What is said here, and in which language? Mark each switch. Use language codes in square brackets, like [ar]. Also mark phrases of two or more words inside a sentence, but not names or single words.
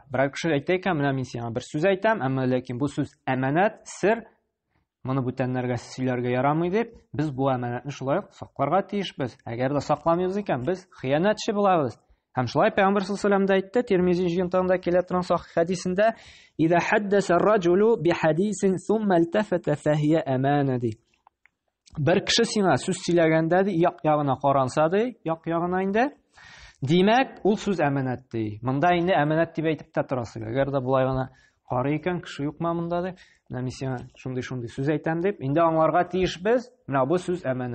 [tt] Берәр кеше әйтә икән, менә мин сиңа бер сүз әйтәм, әмма ләкин бу сүз әманәт, сер, моны бүтәннәргә сөйләргә ярамый дип, без бу әманәтне шулай ук сакларга тиешбез. Әгәр дә сакламыйбыз икән, без хыянәтче булабыз. Һәм шулай Пәйгамбер [ar] صلى الله عليه [tt] әйтте, Тирмизи җыентыгында килә торган сахих хәдисендә: [ar] "إذا حدث الرجل بحديث ثم التفت فهي أمانة" ди. [tt] Бер кеше сиңа сүз сөйләгәндә ди, як-ягына каранса ди, як-ягына инде, димәк, ул сүз әманәт ди. Монда инде әманәт дип әйтеп тә торасың. Әгәр дә булай гына карый икән, кеше юкмы монда дип, менә мин сиңа шундый сүз әйтәм дип, инде аңларга тиешбез, менә бу сүз әманәт.